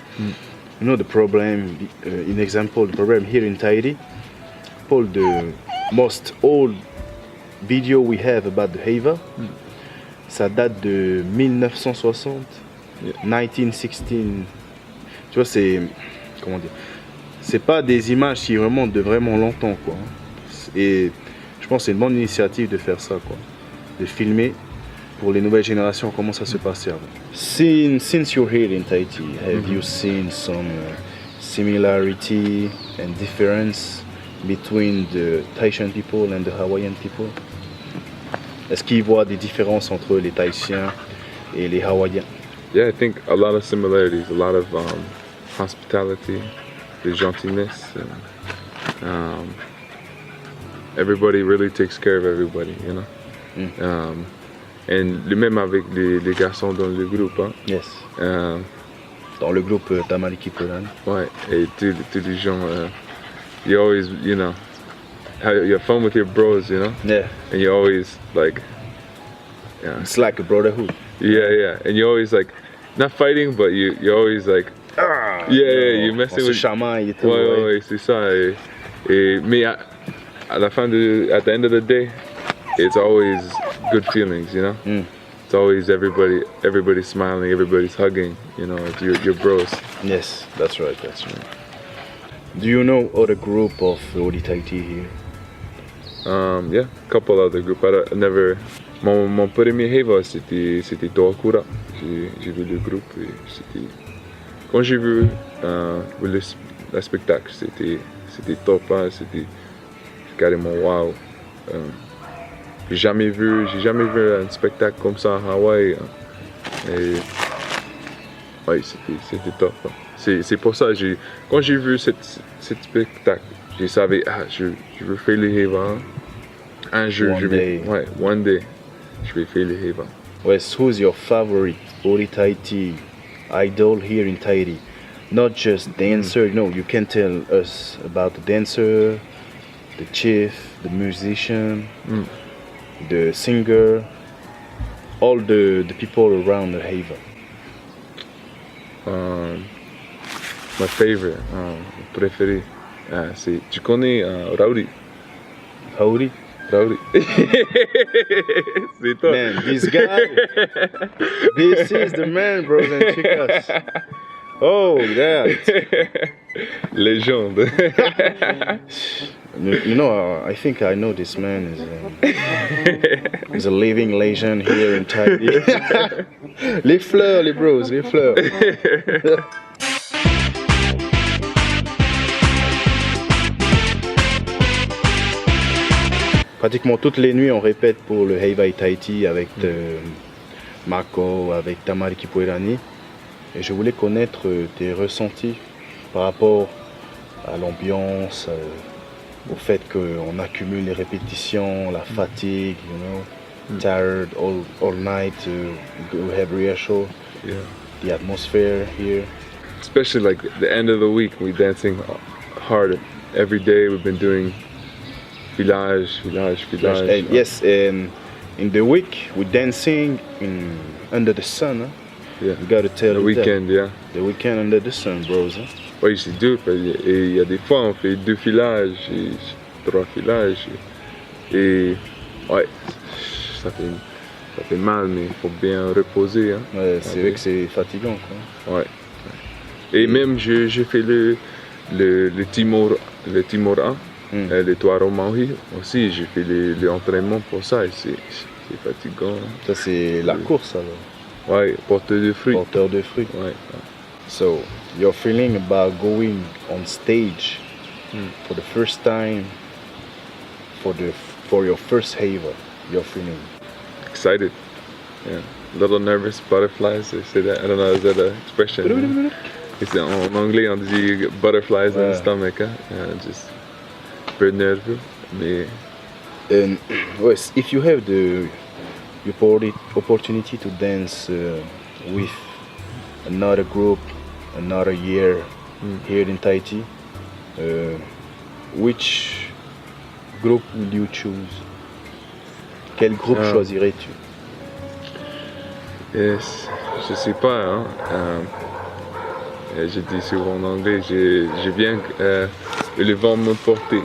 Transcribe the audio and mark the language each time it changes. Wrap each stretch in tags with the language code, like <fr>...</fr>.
<en>You know the problem, in example, the problem here in Tahiti, Paul, the most old video we have about the Heva,</en> <fr>ça date de 1960, 1916. Tu vois, c'est... Comment dire? C'est pas des images qui remontent de vraiment longtemps, quoi. Et je pense que c'est une bonne initiative de faire ça, quoi. De filmer pour les nouvelles générations comment ça se passait avant.</fr> <en>Since you're here in Tahiti, have you seen some similarity and difference between the Tahitian people and the Hawaiian people?</en> <fr>Est-ce qu'ils voient des différences entre les Tahitiens et les Hawaïens?</fr> <en>Yeah, I think a lot of similarities, a lot of hospitality, the gentleness. Everybody really takes care of everybody, you know.</en> <fr>And le même avec les garçons dans le groupe. Hein.</fr> <en>Yes.</en> <fr>Dans le groupe Tamaliki Polan. Ouais, et tous les gens,</fr> <en>you always, you know, you have fun with your bros, you know. Yeah. And you always like, yeah. It's like a brotherhood. Yeah, and you always like, not fighting, but you always like, you messing with.</en> <fr>Chamaille et tout. Ouais, c'est ça.</fr> <en>Mais at the end of the day, it's always good feelings, you know. It's always everybody smiling, everybody's hugging, you know. It's your bros. Yes, that's right. Do you know other group of Ori Tahiti here? Yeah, a couple other groups. I never.</en> <fr>Mon premier Heva, c'était Toakura. J'ai vu le groupe et c'était. Quand j'ai vu le spectacle, c'était top, hein, c'était carrément wow. J'ai jamais vu un spectacle comme ça à Hawaï. Hein. Et ouais, c'était top. Hein. C'est pour ça, quand j'ai vu ce spectacle, j'ai savais, je veux faire les Heva. Hein. Un jour,</fr> <en>one day,</en> <fr>je vais faire les Heva.</fr> <en>Wes, who's your favorite Ori Tahiti idol here in Tahiti? Not just dancer, no, you can tell us about the dancer, the chief, the musician, the singer, all the people around the Heva. My favorite,</en> <fr>préféré, c'est, tu connais Raurii? Raurii? Raurii. C'est toi.</fr> <en>Man, this guy, this is the man, bros and chicas. Oh, yeah.</en> <fr>Légende.</fr> <en>You know, I think I know this man is a living legend here in Tahiti.</en> <fr>Les fleurs, les bros, les fleurs. Pratiquement toutes les nuits, on répète pour le Hawaïen Tahiti avec Marco, avec Tamariki Puerani. Et je voulais connaître tes ressentis par rapport à l'ambiance, au fait qu'on accumule les répétitions, la fatigue,</fr> <en>you know, tired all night, we have rehearsal, the atmosphere here. Especially like the end of the week, we're dancing hard every day. We've been doing village. And yes, and in the week we're dancing under the sun. Huh? Yeah. You gotta tell the weekend, yeah. The weekend under the sun, bros. Huh?</en> <fr>Oui, c'est dur. Et il y a des fois, on fait 2 filages, 3 filages. Et ouais, ça fait mal, mais il faut bien reposer. Hein. Ouais, c'est vrai que c'est fatigant, quoi. Ouais. Et même, j'ai fait le Timor 1, le Toaro Maui aussi. J'ai fait l'entraînement pour ça et c'est fatigant. Ça, c'est la course, alors. Ouais, porteur de fruits. Porteur de fruits. Ouais.</fr> <en>So, your feeling about going on stage for the first time, for your first Hawaii, your feeling? Excited. Yeah. A little nervous, butterflies. They say that. I don't know, is that an expression?</en> <fr>En anglais, on dit</fr> <en>butterflies in the stomach.</en> <fr>Hein? Just peu nerveux, mais.</fr> <en>And yes, if you have the opportunity to dance with another group, another year here in Tahiti, which group will you choose?</en> <fr>Quel groupe choisirais-tu? Yes, je sais pas. Hein. Je dis souvent en anglais, je viens le vent me porter.</fr>